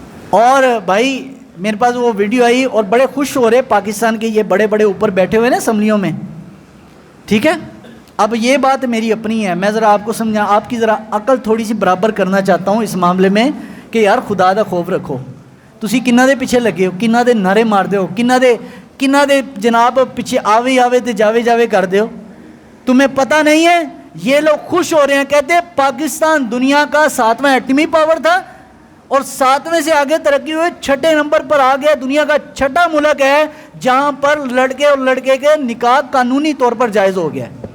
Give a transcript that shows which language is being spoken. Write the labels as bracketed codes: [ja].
[ur] اور بھائی میرے پاس وہ ویڈیو آئی اور بڑے خوش ہو رہے پاکستان کے یہ بڑے بڑے اوپر بیٹھے ہوئے نا اسمبلیوں میں، ٹھیک ہے. اب یہ بات میری اپنی ہے، میں ذرا آپ کو سمجھا، آپ کی ذرا عقل تھوڑی سی برابر کرنا چاہتا ہوں اس معاملے میں کہ یار [pa] خدا دا خوف رکھو. تسی کنہ دے پیچھے لگے ہو، کنہ دے نعرے مار دے ہو، کنہ دے جناب پیچھے آوے تے جاوے کر دے ہو. [ur] تمہیں پتہ نہیں ہے یہ لوگ خوش ہو رہے ہیں، کہتے ہیں پاکستان دنیا کا 7واں ایٹمی پاور تھا اور 7ویں سے آگے ترقی ہوئے 6 نمبر پر آ گیا. دنیا کا 6واں ملک ہے جہاں پر لڑکے اور لڑکے کے نکاح قانونی طور پر جائز ہو گیا.